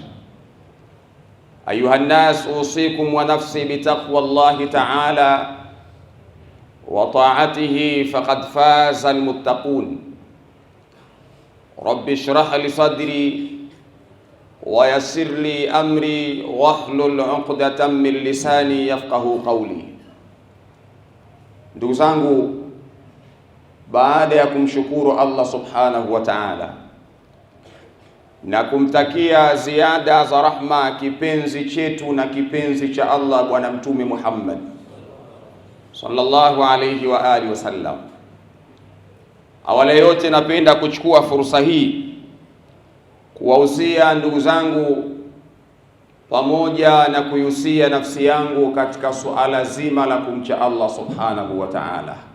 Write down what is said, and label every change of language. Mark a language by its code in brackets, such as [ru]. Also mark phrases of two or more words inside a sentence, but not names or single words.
[ar] أيها الناس، أوصيكم ونفسي بتقوى الله تعالى وطاعته فقد فاز المتقون. رب اشرح لي صدري ويسر لي أمري واحلل عقدة من لساني يفقه قولي. [sw] Ndugu zangu, baada ya kumshukuru Allah [ar] سبحانه وتعالى [sw] na kumtakia ziada za rahma kipenzi chetu na kipenzi cha Allah Bwana Mtume Muhammad [ar] صلى الله عليه وعلى آله وسلم, [sw] awali yote napenda kuchukua fursa hii kuwahusia ndugu zangu pamoja na kuihusia nafsi yangu katika suala zima la kumcha Allah [ar] سبحانه وتعالى.